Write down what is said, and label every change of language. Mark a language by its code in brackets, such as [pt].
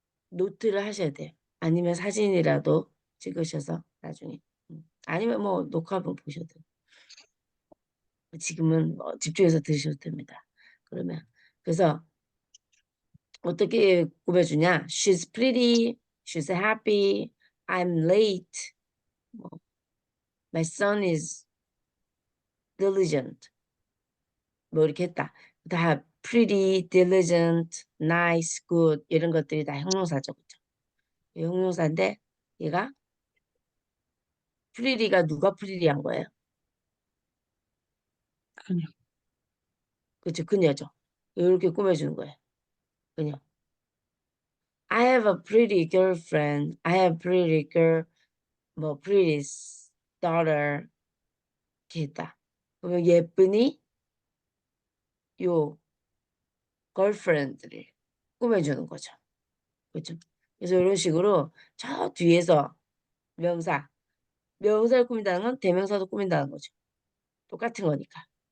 [ko] 노트를 하셔야 돼요. 아니면 사진이라도 찍으셔서 나중에. 아니면 뭐 녹화본 보셔도. 지금은 뭐 집중해서 들으셔도 됩니다. 그러면 그래서 어떻게 꾸며주냐? [en] She's pretty, she's happy, I'm late. [ko] 뭐, [en] My son is diligent. [ko] 뭐 이렇게 했다. 다 pretty, diligent, nice, good 이런 것들이 다 형용사죠. 그죠? 형용사인데 얘가 pretty가 누가 pretty한 거예요? 그녀. 그렇죠. 그녀죠. 이렇게 꾸며주는 거예요. 그녀. [en] I have a pretty girlfriend. I have pretty girl, 뭐 pretty daughter [ko] 이렇게 했다. 그러면 예쁜이 요 girlfriend를 꾸며주는 거죠. 그렇죠? 그래서 이런 식으로 저 뒤에서 명사, 명사를 꾸민다는 건 대명사도 꾸민다는 거죠. 똑같은 거니까.